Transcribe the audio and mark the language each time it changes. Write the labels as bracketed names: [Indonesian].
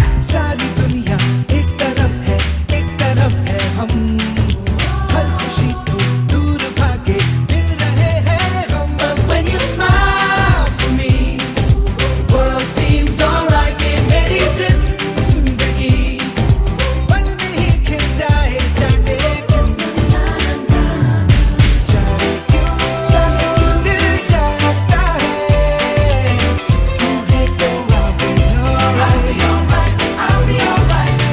[Hindi] सारी दुनिया एक तरफ है हम। हर खुशी तो दूर भागे मिल रहे हैं हम। [English] When you smile for me, world seems alright. [Hindi] ये मेरी जिंदगी पल में ही खिल जाए, जाने क्यों दिल जाता है। तू है तो [English] I'll be alright, I'll be alright.